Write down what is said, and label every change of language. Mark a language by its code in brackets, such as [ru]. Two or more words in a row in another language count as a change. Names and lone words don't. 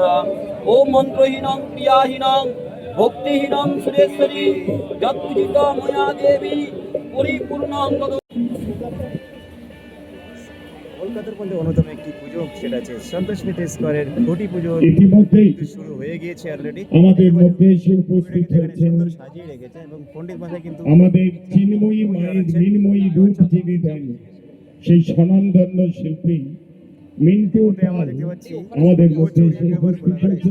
[sa] ओम मंत्रहीनं क्रियाहीनं भक्तिहीनं सुरेश्वरी यत्पूजिता मया देवी परिपूर्णं। [bn] কলকাতার মধ্যে অন্যতম একটি পুজো, সেটা আছে সন্তোষ মিত্র স্কোয়ারের খুঁটি পুজো। ইতিমধ্যেই শুরু হয়ে গিয়েছে অলরেডি। আমাদের মধ্যে এসে উপস্থিত হয়েছেন, সুন্দর সাজিয়ে রেখেছে এবং পণ্ডিত মশাই কিন্তু আমাদের চিন্ময়ী মায়ের মৃন্ময়ী রূপ যিনি দেন, সেই স্বনামধন্য শিল্পী মিন্টু আমাদের মধ্যে এসে উপস্থিত হয়েছে।